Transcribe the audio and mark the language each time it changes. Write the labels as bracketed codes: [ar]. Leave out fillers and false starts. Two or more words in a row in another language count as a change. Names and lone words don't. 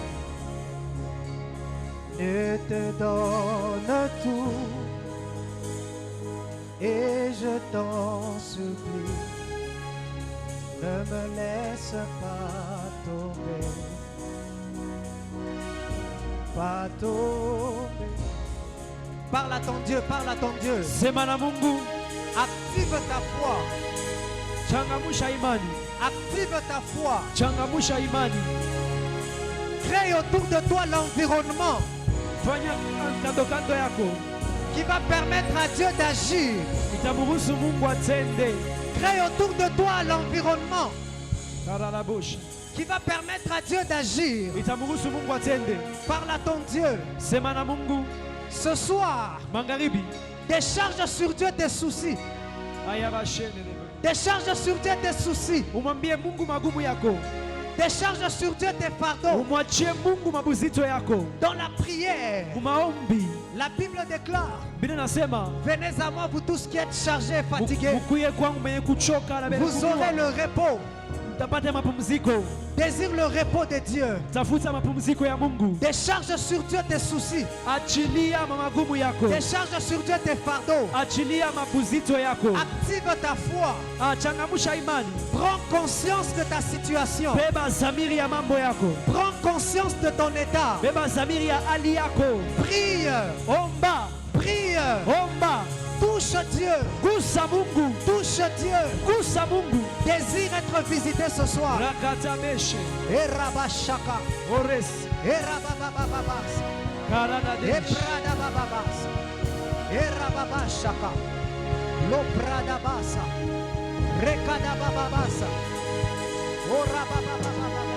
[fr] Je te donne tout et je t'en supplie, ne me laisse pas tomber, pas tomber. Parle à ton Dieu, parle à ton Dieu. [sw] Sema na Mungu. [fr] Active ta foi. [sw] Changamusha imani. [fr] Active ta foi. [sw] Changamusha imani. [fr] Crée autour de toi l'environnement [sw] Fanya kando kando yako. [fr] qui va permettre à Dieu d'agir. [sw] Itamuruhusu Mungu atende. [fr] Crée autour de toi l'environnement Karala bush. qui va permettre à Dieu d'agir. [sw] Itamuruhusu Mungu atende. [fr] Parle à ton Dieu. [sw] Sema na Mungu. [fr] Ce soir, [sw] Mangaribi. [fr] décharge sur Dieu tes soucis. Décharge sur Dieu tes soucis. [sw] Umwambie Mungu magumu yako. [fr] Décharge sur Dieu tes fardeaux. [sw] Umwachie Mungu mabuzito yako. [fr] Dans la prière, [sw] Umaombi. [fr] la Bible déclare: [sw] Biblia nasema, [fr] venez à moi, vous tous qui êtes chargés et fatigués. [sw] Mukuye kwangu mwenye kuchoka na mbele [fr] Vous aurez le repos. [sw] Mtapata mapumziko. [fr] Désire le repos de Dieu. [sw] Tafuta mapumziko ya Mungu. [fr] Décharge sur Dieu tes soucis. [sw] Achilia magumu yako. [fr] Décharge sur Dieu tes fardeaux. [sw] Achilia mabuzito yako. [fr] Active ta foi. [sw] Changamusha imani. [fr] Prends conscience de ta situation. [sw] Beba zamiri ya mambo yako. [fr] Prends conscience de ton état. [sw] Beba zamiri ya hali yako. [fr] Prie. [sw] Omba. [fr] Prie. [sw] Omba. [fr] Touche Dieu. [sw] Gusa Mungu. [fr] Touche Dieu. [sw] Gusa Mungu. [fr] Désire être visité ce soir. Rakatabeshe. Erabashaka. Ores. Erababababas. Karanadesh. Ebradabababas. Erababashaka. Lopradabasa. Rekadabababasa. Orabababababa.